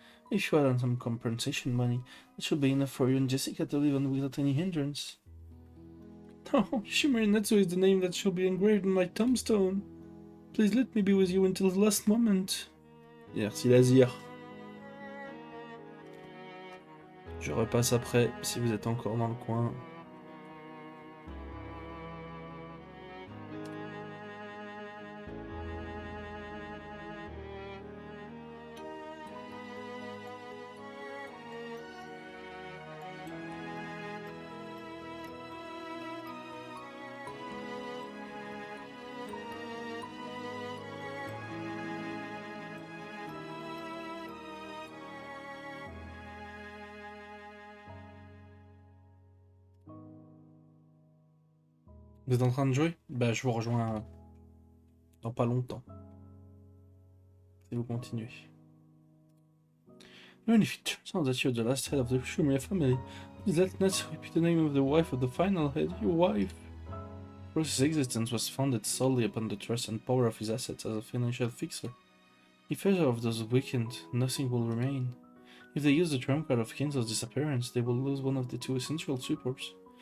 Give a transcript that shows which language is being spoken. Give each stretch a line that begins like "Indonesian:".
English: If you add on some compensation money, it should be enough for you and Jessica to live on without any hindrance. Oh, Shimmery Netsu is the name that shall be engraved on my tombstone. Please let me be with you until the last moment.
French: Merci Lazir. Je repasse après si vous êtes encore dans le coin. Vous êtes en train de jouer? Bah je vous rejoins dans pas longtemps. Si vous continuez.
English: Even if it turns out that you're the last head of the Shumria family, please let Natsu repeat the name of the wife of the final head, your wife. Rose's existence was founded solely upon the trust and power of his assets as a financial fixer. If either of those weakened, nothing will remain. If they use the trump card of Kinzo's disappearance, they will lose one of the 2 essential supports.